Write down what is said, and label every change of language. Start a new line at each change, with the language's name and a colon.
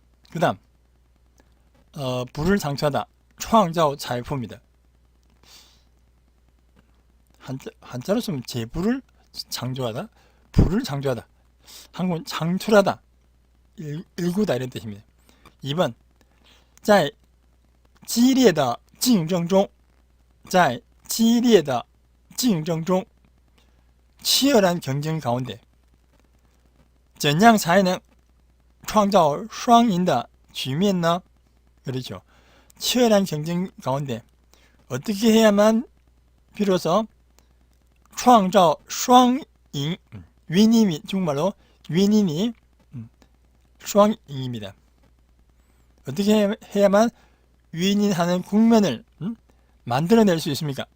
Korean: 그 다음 부를 창출하다. 创造财富입니다. 한자로 쓰면 재부를 창조하다, 부를 창조하다, 한국은 창출하다, 일구다 이런 뜻입니다.
Chinese: 2번 在激烈的竞争中
Korean: 치열한 경쟁 가운데
Chinese: 怎样才能创造双赢的局面呢?
Korean: 그렇죠. 치열한 경쟁 가운데 어떻게 해야만 비로소
Chinese: 创造双赢,
Korean: 윈윈이 중국말로 윈윈이 双赢입니다. 어떻게 해야만 윈윈하는 국면을 만들어낼 수 있습니까?